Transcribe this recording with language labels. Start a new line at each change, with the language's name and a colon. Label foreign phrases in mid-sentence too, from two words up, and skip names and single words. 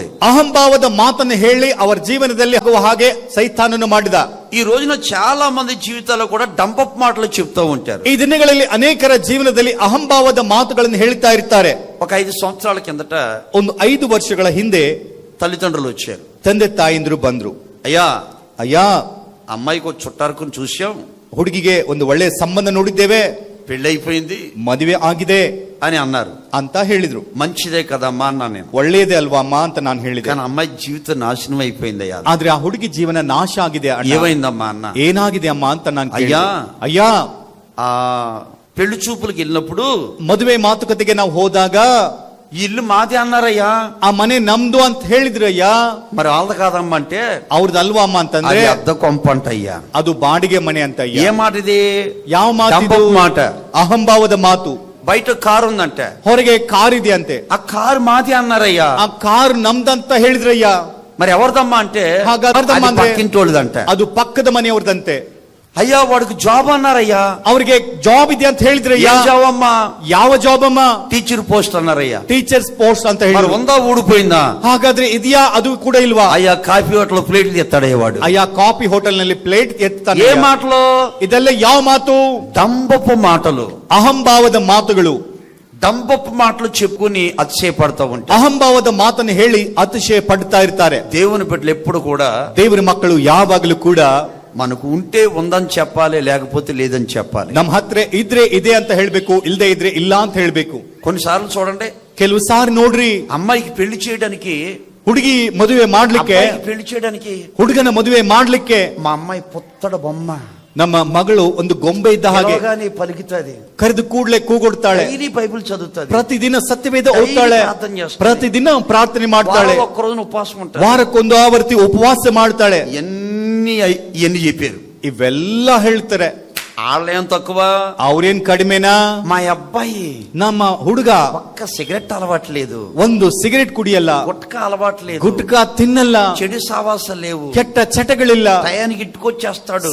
Kannada: ಅಹಂಭಾವದ ಮಾತನ್ನು ಹೇಳಿ ಅವರ ಜೀವನದಲ್ಲಿ ಆಗುವ ಹಾಗೆ ಸೈತಾನನು ಮಾಡಿದ.
Telugu: ఈ రోజున చాలా మంది జీవితాల్లో కూడా డంబపు మాటలు చెప్తూ ఉంటారు.
Kannada: ಈ ದಿನಗಳಲ್ಲಿ ಅನೇಕರ ಜೀವನದಲ್ಲಿ ಅಹಂಭಾವದ ಮಾತುಗಳನ್ನು ಹೇಳ್ತಾ ಇರ್ತಾರೆ.
Telugu: ఒక 5 సంవత్సరాల కిందట
Kannada: ಒಂದು 5 ವರ್ಷಗಳ ಹಿಂದೆ
Telugu: తల్లిదండ్రులు వచ్చారు.
Kannada: ತಂದೆ ತಾಯಿಂದ್ರು ಬಂದ್ರು.
Telugu: అయ్యా
Kannada: ಅಯ್ಯ,
Telugu: అమ్మాయికి ఒక చుట్టారుకుని చూసాం,
Kannada: ಹುಡುಗಿಗೆ ಒಂದು ಒಳ್ಳೆ ಸಂಬಂಧ ನೋಡಿದ್ದೇವೆ,
Telugu: పెళ్ళైపోయింది
Kannada: ಮದುವೆ ಆಗಿದೆ
Telugu: అని అన్నారు.
Kannada: ಅಂತ ಹೇಳಿದ್ರು.
Telugu: మంచిదే కదమ్మా అన్నా నేను.
Kannada: ಒಳ್ಳೇದೇ ಅಲ್ವಾ ಅಮ್ಮ ಅಂತ ನಾನು ಹೇಳಿದೆ.
Telugu: కానీ అమ్మాయి జీవితం నాశనం అయిపోయిందయ్యా.
Kannada: ಆದ್ರೆ ಆ ಹುಡುಗಿ ಜೀವನ ನಾಶ ಆಗಿದೆ.
Telugu: ఏమైందమ్మా అన్న?
Kannada: ಏನಾಗಿದೆ ಅಮ್ಮ ಅಂತ ನಾನು ಅಯ್ಯ. ಅಯ್ಯ,
Telugu: ఆ పెళ్లి చూపులకు వెళ్ళినప్పుడు
Kannada: ಮದುವೆ ಮಾತುಕತೆಗೆ ನಾವು ಹೋದಾಗ
Telugu: ఈ ఇల్లు మాది అన్నారయ్యా.
Kannada: ಆ ಮನೆ ನಮ್ದು ಅಂತ ಹೇಳಿದ್ರಯ್ಯ.
Telugu: మరి వాళ్ళది కాదమ్మా అంటే
Kannada: ಅವ್ರದ್ದು ಅಲ್ವಾ ಅಮ್ಮ ಅಂತಂದ್ರೆ
Telugu: అది అద్దె కొంప అంటయ్యా.
Kannada: ಅದು ಬಾಡಿಗೆ ಮನೆ ಅಂತ.
Telugu: ఏ మాట ఇది?
Kannada: ಯಾವ ಮಾತು?
Telugu: డంబపు మాట.
Kannada: ಅಹಂಭಾವದ ಮಾತು.
Telugu: బయట కారు ఉందంటే
Kannada: ಹೊರಗೆ ಕಾರ್ ಇದೆ ಅಂತೆ.
Telugu: ఆ కారు మాది అన్నారయ్యా.
Kannada: ಆ ಕಾರ್ ನಮ್ದಂತ ಹೇಳಿದ್ರಯ್ಯ.
Telugu: మరి ఎవరిదమ్మా అంటే
Kannada: ಹಾಗಾದ್ರೆ
Telugu: అది పక్కింటోళ్ళదంటే.
Kannada: ಅದು ಪಕ್ಕದ ಮನೆಯವ್ರದಂತೆ.
Telugu: అయ్యా వాడికి జాబ్ అన్నారయ్యా.
Kannada: ಅವ್ರಿಗೆ ಜಾಬ್ ಇದೆ ಅಂತ ಹೇಳಿದ್ರಯ್ಯ.
Telugu: ఏ జాబ్ అమ్మా?
Kannada: ಯಾವ ಜಾಬ್ ಅಮ್ಮ?
English: teacher post
Telugu: అన్నారయ్యా.
English: teachers post
Kannada: ಅಂತ
Telugu: మరి
Kannada: ಹೇಳಿ.
Telugu: ఉందా ఊడిపోయిందా?
Kannada: ಹಾಗಾದ್ರೆ ಇದೆಯಾ? ಅದು ಕೂಡ ಇಲ್ವಾ?
Telugu: అయ్యా
English: coffee hotel plates
Telugu: ఎత్తాడయ్యేవాడు.
Kannada: ಅಯ್ಯ
English: coffee hotel
Kannada: ನಲ್ಲಿ ಪ್ಲೇಟ್ ಎತ್ತಾನೆ.
Telugu: ఏ మాటలు?
Kannada: ಇದೆಲ್ಲ ಯಾವ ಮಾತು?
Telugu: డంబపు మాటలు.
Kannada: ಅಹಂಭಾವದ ಮಾತುಗಳು.
Telugu: డంబపు మాటలు చెప్పుకుని అతిశయపడతా ఉంటారు.
Kannada: ಅಹಂಭಾವದ ಮಾತನ್ನು ಹೇಳಿ ಅತಿಶಯ ಪಡ್ತಾ ಇರ್ತಾರೆ.
Telugu: దేవుని బిడ్డలు ఎప్పుడు కూడా
Kannada: ದೇವರ ಮಕ್ಕಳು ಯಾವಾಗಲೂ ಕೂಡ
Telugu: మనకు ఉంటే ఉందని చెప్పాలి, లేకపోతే లేదని చెప్పాలి.
Kannada: ನಮ್ಮ ಹತ್ರ ಇದ್ರೆ ಇದೆ ಅಂತ ಹೇಳ್ಬೇಕು, ಇಲ್ಲದೆ ಇದ್ರೆ ಇಲ್ಲ ಅಂತ ಹೇಳ್ಬೇಕು.
Telugu: కొన్నిసార్లు చూడండి,
Kannada: ಕೆಲವು ಸಾರಿ ನೋಡ್ರಿ,
Telugu: అమ్మాయికి పెళ్లి చేయడానికి,
Kannada: ಹುಡುಗಿ ಮದುವೆ ಮಾಡ್ಲಿಕ್ಕೆ,
Telugu: పెళ్లి చేయడానికి
Kannada: ಹುಡುಗನ ಮದುವೆ ಮಾಡ್ಲಿಕ್ಕೆ
Telugu: మా అమ్మాయి పుత్తడ బొమ్మ,
Kannada: ನಮ್ಮ ಮಗಳು ಒಂದು ಗೊಂಬೆ ಇದ್ದ ಹಾಗೆ
Telugu: పలుకుతుంది,
Kannada: ಕರೆದು ಕೂಡ್ಲೆ ಕೂಗೊಡ್ತಾಳೆ,
Telugu: బైబిల్ చదువుతుంది,
Kannada: ಪ್ರತಿದಿನ ಸತ್ಯವೇದ ಓದ್ತಾಳೆ, ಪ್ರತಿದಿನ ಪ್ರಾರ್ಥನೆ ಮಾಡ್ತಾಳೆ,
Telugu: ఒక్కరోజు ఉపవాసం ఉంటాడు,
Kannada: ವಾರಕ್ಕೊಂದು ಆವರ್ತಿ ಉಪವಾಸ ಮಾಡ್ತಾಳೆ.
Telugu: ఎన్ని చెప్పారు?
Kannada: ಇವೆಲ್ಲ ಹೇಳ್ತಾರೆ.
Telugu: వాళ్ళేం తక్కువ,
Kannada: ಅವ್ರೇನ್ ಕಡಿಮೆನಾ?
Telugu: మా అబ్బాయి,
Kannada: ನಮ್ಮ ಹುಡುಗ
Telugu: ఒక్క సిగరెట్ అలవాట్లేదు,
Kannada: ಒಂದು ಸಿಗರೆಟ್ ಕುಡಿಯಲ್ಲ,
Telugu: గుట్కా అలవాట్లేదు,
Kannada: ಗುಟ್ಕಾ ತಿನ್ನಲ್ಲ,
Telugu: చెడు సావాసాలు లేవు,
Kannada: ಕೆಟ್ಟ ಚಟಗಳಿಲ್ಲ,
Telugu: టయానికి ఇట్టుకొచ్చేస్తాడు,